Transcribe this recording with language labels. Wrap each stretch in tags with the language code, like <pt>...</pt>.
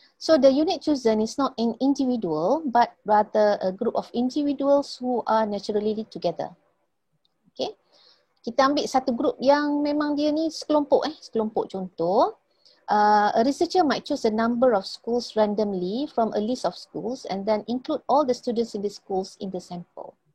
<en>So the unit chosen is not an individual but rather a group of individuals who are naturally together. Okey.</en> <ms>Kita ambil satu grup yang memang dia ni sekelompok sekelompok.</ms> <en>Contoh, a researcher might choose a number of schools randomly from a list of schools and then include all the students in the schools in the sample.</en>